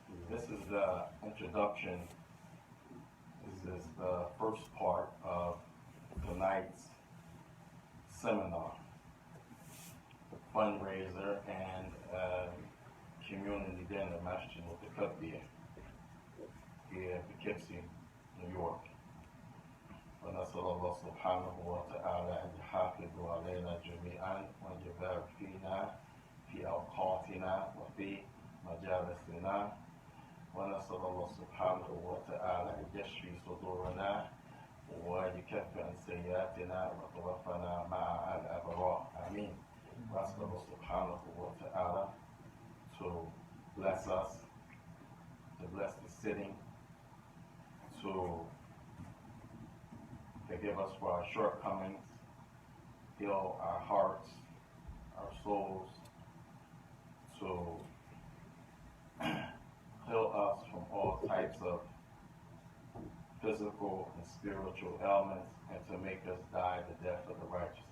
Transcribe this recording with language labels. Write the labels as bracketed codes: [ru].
[en] This is the introduction. This is the first part of tonight's seminar, the fundraiser and community dinner, Masjid Ukkasha here in Poughkeepsie, New York. [ar] ونسأل الله سبحانه وتعالى أن يحافظ علينا جميعا وأن يبارك فينا في أوقاتنا وفي مجالسنا. ونسأل الله سبحانه وتعالى أن يشفي صدورنا ويكفر عن سيئاتنا وتوفنا مع الأبرار. آمين. ونسأل الله سبحانه وتعالى [en] to bless us, to bless the sitting, to forgive us for our shortcomings, heal our hearts, our souls, to heal us from all types of physical and spiritual ailments, and to make us die the death of the righteous.